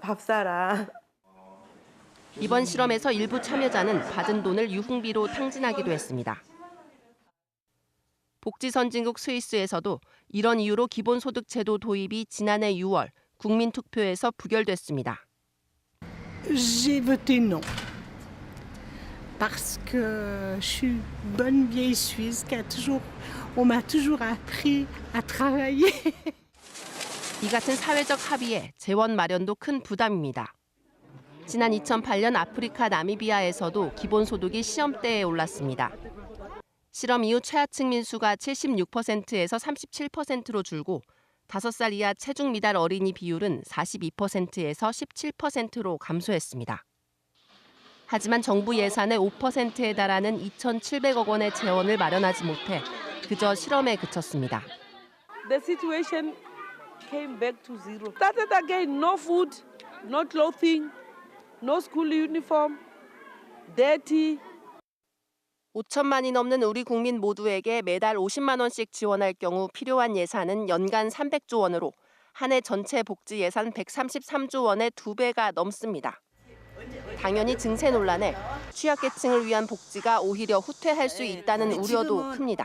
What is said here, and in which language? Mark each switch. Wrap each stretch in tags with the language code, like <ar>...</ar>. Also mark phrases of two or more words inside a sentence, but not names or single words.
<ko>밥 사라. 이번 실험에서 일부 참여자는 받은 돈을 유흥비로 탕진하기도 했습니다. 복지 선진국 스위스에서도 이런 이유로 기본소득 제도 도입이 지난해 6월 국민투표에서 부결됐습니다.</ko> <fr>J'ai voté non. Parce que je suis bonne vieille Suisse on m'a toujours appris à travailler.</fr> <ko>이 같은 사회적 합의에 재원 마련도 큰 부담입니다. 지난 2008년 아프리카 나미비아에서도 기본소득이 시험대에 올랐습니다. 실험 이후 최하층 민수가 76%에서 37%로 줄고 5살 이하 체중 미달 어린이 비율은 42%에서 17%로 감소했습니다. 하지만 정부 예산의 5%에 달하는 2,700억 원의 재원을 마련하지 못해 그저 실험에 그쳤습니다.</ko> <en>The situation came back to zero. Started again, no food, no clothing, no school uniform, dirty.</en> <ko>5천만이 넘는 우리 국민 모두에게 매달 50만 원씩 지원할 경우 필요한 예산은 연간 300조 원으로 한 해 전체 복지 예산 133조 원의 2배가 넘습니다. 당연히 증세 논란에 취약계층을 위한 복지가 오히려 후퇴할 수 있다는 우려도 큽니다.</ko>